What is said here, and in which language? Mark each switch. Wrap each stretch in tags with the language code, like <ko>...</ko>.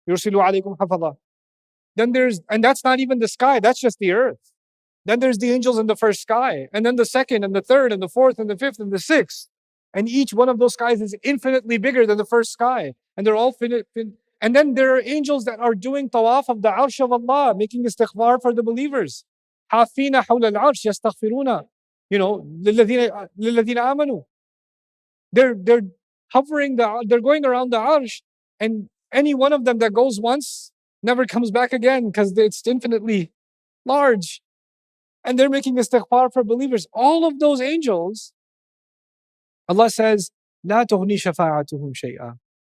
<ar>Yursilu alaykum Hafadha.</ar> <en>And that's not even the sky, that's just the earth. Then there's the angels in the first sky. And then the second, and the third, and the fourth, and the fifth, and the sixth. And each one of those skies is infinitely bigger than the first sky. And they're all finite. And then there are angels that are doing tawaf of the arsh of Allah, making istighfar for the believers.</en> <ar>حافين حول العرش يستغفرون. للذين آمنوا.</ar> <en>They're hovering, they're going around the arsh, and any one of them that goes once never comes back again because it's infinitely large. And they're making istighfar for believers. All of those angels, Allah says,</en> <ar>لا تغني شفاعتهم شيئا.</ar>